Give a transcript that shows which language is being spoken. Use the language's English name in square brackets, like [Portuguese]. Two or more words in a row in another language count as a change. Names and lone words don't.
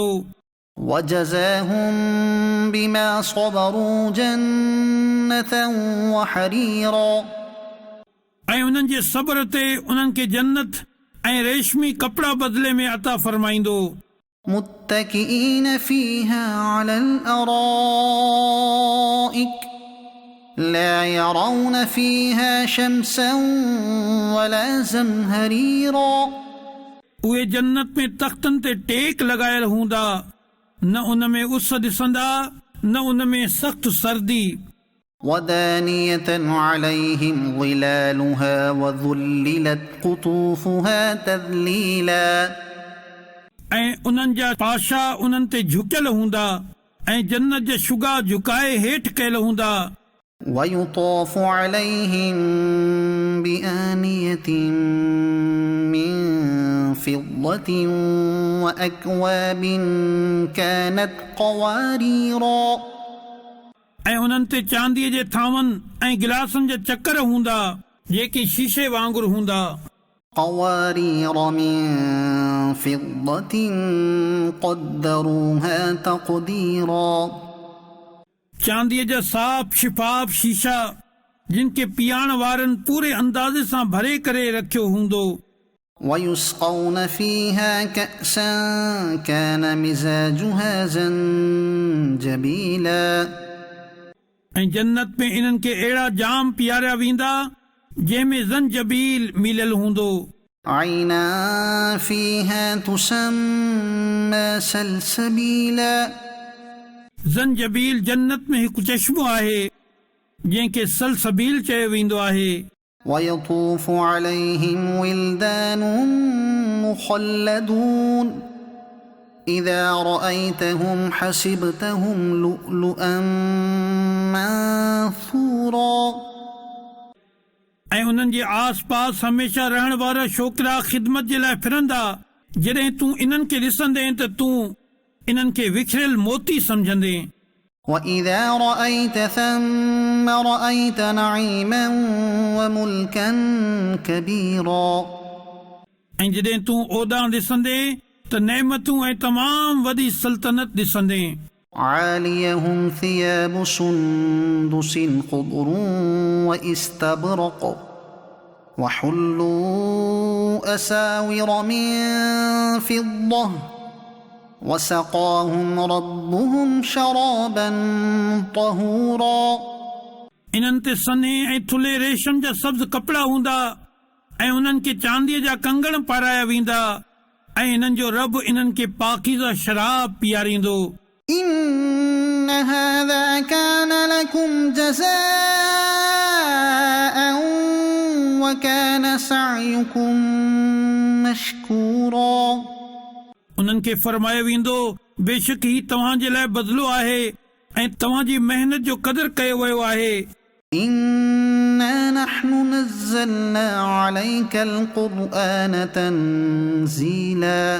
[Arabic] وجزاهم بما صبروا جنة وحريرا [Sindhi] ऐं उन्हनि जे सब्र ते उन्हनि खे जन्नत ऐं रेशमी कपड़ा बदिले में अता फरमाईंदो। [Arabic] متكئين فيها على الأرائك لا يرون فيها شمسا ولا زمهريرا [Sindhi] उहे जन्नत में तख़्तनि ते टेक लॻायल हूंदा, न उन में उस ॾिसंदा न उन में सख़्तु सर्दी। [Arabic] ودانية عليهم ظلالها وذللت قطوفها تذليلا [Sindhi] ऐं उन्हनि जा पाशा उन्हनि ते झुकियल हूंदा ऐं जन्नत जा शुगा झुकाए हेठि कयल हूंदा। [Arabic] ويطاف عليهم بآنية من فضة وأكواب كانت قواريرا [Sindhi] ऐं उन्हनि ते चांदीअ जे थांवनि ऐं गिलासनि जा चकर हूंदा जेके शीशे वांगुरु हूंदा। [Arabic] قوارير من فضة قدروها تقديرا [Sindhi] चांदीअ जा साफ़ शिफाफ शीशा जिन खे पीआण वारनि पूरे अंदाज़े सां भरे करे रखियो हूंदो। [Arabic] ويسقون فيها كأسا كان مزاجها زنجبيلا [Sindhi] ऐं जन्नत में इन्हनि खे अहिड़ा जाम पीआरिया वेंदा जंहिंमें ज़ंजबील मिलियल हूंदो। [Arabic] عينا فيها تسمى سلسبيلا [Sindhi] ज़ंजबील जन्नत में हिकु चश्मो आहे जंहिंखे सलसबील चयो वेंदो आहे। [Arabic] ويطوف عليهم ولدان مخلدون إذا رأيتهم حسبتهم لؤلؤا منثورا [Sindhi] ऐं उन्हनि जे आस पास हमेशह रहण वारा छोकिरा ख़िदमत जे लाइ फिरंदा। जॾहिं तूं इन्हनि खे ॾिसंदे त तूं इन्हनि खे विखरियल मोती सम्झंदे। [Arabic] وإذا رأيت ثم رأيت نعيما وملكا كبيرا [Sindhi] ऐं जॾहिं तूं ओॾां ॾिसंदे त नेमतूं ऐं तमामु वॾी सल्तनत ॾिसंदे। [Arabic] عاليهم ثياب سندس خضر واستبرق وحلوا أساور من فضة وسقاهم ربهم شرابا طهورا [Sindhi] इन्हनि ते सने ऐं थुले रेशम जा सब्ज़ कपिड़ा हूंदा ऐं उन्हनि खे चांदीअ जा कंगण पाराया वेंदा ऐं इन्हनि जो रब इन्हनि खे पाकीज़ा शराब पीआरींदो। [Arabic] إن هذا كان لكم جزاء وكان سعيكم مشكورا [Sindhi] उन्हनि खे फरमायो वेंदो बेशक ही तव्हांजे लाइ बदिलो आहे ऐं तव्हांजी मेहनत जो क़दुरु कयो वियो आहे। [Arabic] إنا نحن نزلنا عليك القرآن تنزيلا